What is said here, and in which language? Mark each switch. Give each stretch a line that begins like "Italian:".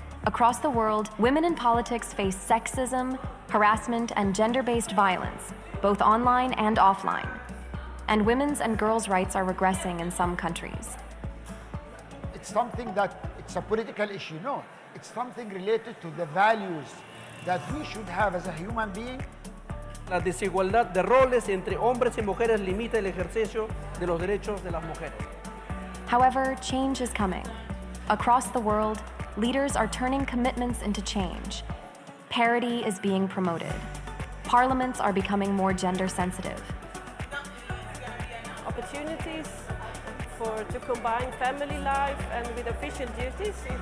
English: Across the world, women in politics face sexism, harassment, and gender-based violence, both online and offline. And women's and girls' rights are regressing in some countries. It's something that, it's a political issue, no. It's something related to the values that we should have as a human being.
Spanish: La desigualdad de roles entre hombres y mujeres limita el ejercicio de los derechos de las mujeres.
English: However, change is coming. Across the world, leaders are turning commitments into change. Parity is being promoted. Parliaments are becoming more gender sensitive. Opportunities to combine family life and with official duties.